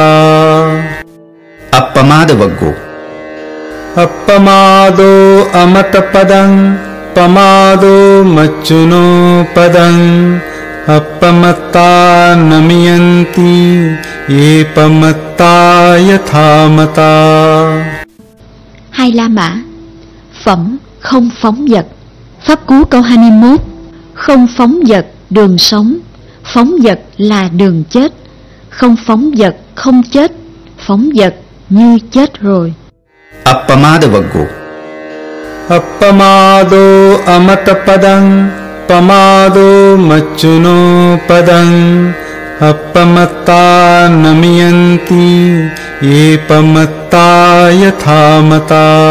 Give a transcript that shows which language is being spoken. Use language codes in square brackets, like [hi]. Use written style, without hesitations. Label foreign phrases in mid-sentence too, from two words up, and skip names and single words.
[pi] අප්පමාද වග්ගෝ අප්පමාදෝ අමතපදං පමාදෝ මච්චුනෝ පදං අප්පමත්තා නමියන්ති ඒපමත්තා යථා මතා। [vi] Hai La Mã. Phẩm không phóng dật. Pháp cú câu 21. Không phóng dật đường sống, phóng dật là đường chết. Không phóng dật không chết, phóng dật như chết rồi. [pi] අප්පමාද වග්ගෝ අප්පමාදෝ අමතපදං පමාදෝ මච්චුනෝ පදං අප්පමත්තා නමියන්ති ඒපමත්තා යථා මතා।